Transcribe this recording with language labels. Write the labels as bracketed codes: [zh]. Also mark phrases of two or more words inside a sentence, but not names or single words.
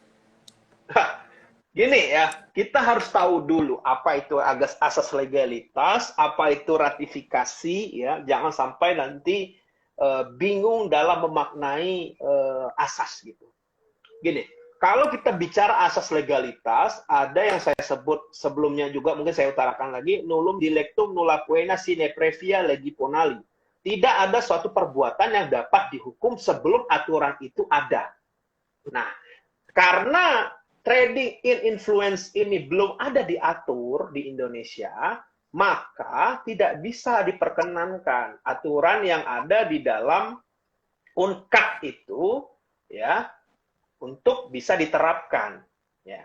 [id] Gini ya, kita harus tahu dulu apa itu asas legalitas, apa itu ratifikasi, ya. Jangan sampai nanti bingung dalam memaknai asas gitu. Gini, kalau kita bicara asas legalitas, ada yang saya sebut sebelumnya juga, mungkin saya utarakan lagi, [la] nullum dilectum nulla poena sine previa legi ponali. [id] Tidak ada suatu perbuatan yang dapat dihukum sebelum aturan itu ada. Nah, karena [en] trading in influence [id] ini belum ada diatur di Indonesia, maka tidak bisa diperkenankan aturan yang ada di dalam UNCAC itu, ya, untuk bisa diterapkan, ya.